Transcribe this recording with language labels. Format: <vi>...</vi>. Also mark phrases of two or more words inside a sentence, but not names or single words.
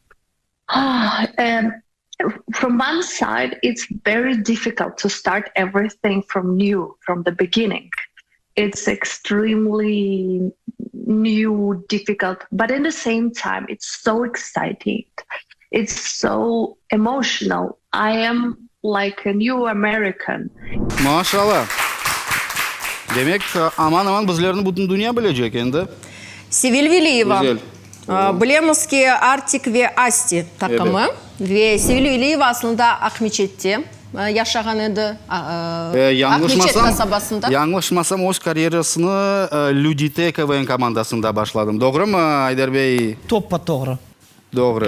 <en>From one side, it's very difficult to start everything from new, from the beginning. It's extremely new, difficult, but in the same time, it's so exciting. It's so emotional. I am like a new American.</en> <crh>Maşallah. Demek aman aman bizlerini bütün dünya bilecek endi. Sevil Veliyeva. Güzel. Bilemiz ki Artik ve Asti takımı. Ve Sevil Veliyeva aslında Akmeçet'te yaşayan idi. Akmeçet kasabasında. Yanlışmasam öz kariyerasını Ludite KVN komandasında başladım. Doğru mu Aydar Bey? Toppa doğru. Doğru.</crh>